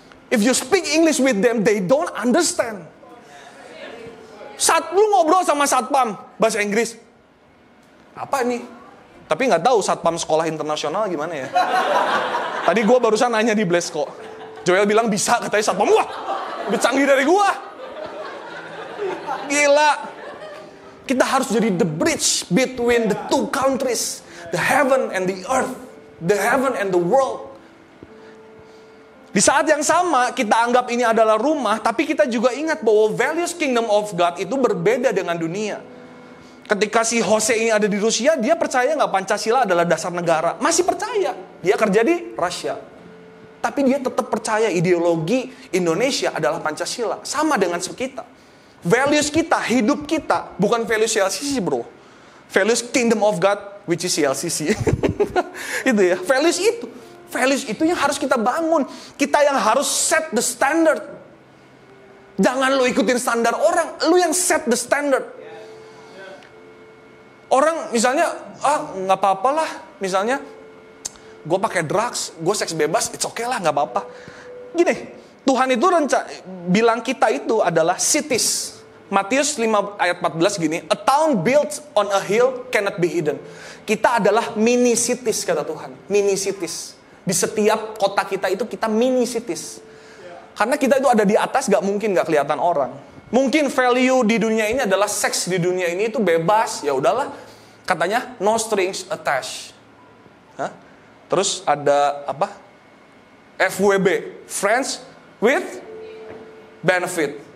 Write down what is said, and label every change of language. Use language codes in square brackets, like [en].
[en] If you speak English with them, they don't understand. [id] Saat lu ngobrol sama satpam bahasa Inggris, apa nih? Tapi nggak tahu satpam sekolah internasional gimana ya. Tadi gue barusan nanya di Bless kok. Joel bilang bisa, katanya satpam. Wah, lebih canggih dari gue. Gila. Kita harus jadi [en] the bridge between the two countries. The heaven and the earth. The heaven and the world. [id] Di saat yang sama, kita anggap ini adalah rumah. Tapi kita juga ingat bahwa [en] values kingdom of God [id] itu berbeda dengan dunia. Ketika si Jose ini ada di Rusia, dia percaya nggak Pancasila adalah dasar negara? Masih percaya. Dia kerja di Rusia. Tapi dia tetap percaya ideologi Indonesia adalah Pancasila. Sama dengan kita. Values kita, hidup kita, bukan values CLCC bro. [en] Values kingdom of God, which is CLCC. [id] Itu ya, values itu. Values itu yang harus kita bangun. Kita yang harus [en] set the standard. [id] Jangan lu ikutin standar orang, lu yang [en] set the standard. [id] Orang misalnya, nggak apa-apa lah. Misalnya, gue pakai drugs, gue seks bebas, [en] it's okay [id] lah, nggak apa-apa. Gini, Tuhan itu bilang kita itu adalah cities. Matius 5 ayat 14 gini, [en] a town built on a hill cannot be hidden. [id] Kita adalah [en] mini cities [id] kata Tuhan, mini cities. Di setiap kota kita itu kita [en] mini cities. [id] Karena kita itu ada di atas, gak mungkin gak kelihatan orang. Mungkin value di dunia ini adalah seks di dunia ini itu bebas, ya udahlah. Katanya [en] no strings attached. [id] Hah? Terus ada apa? [en] FWB, friends with benefit.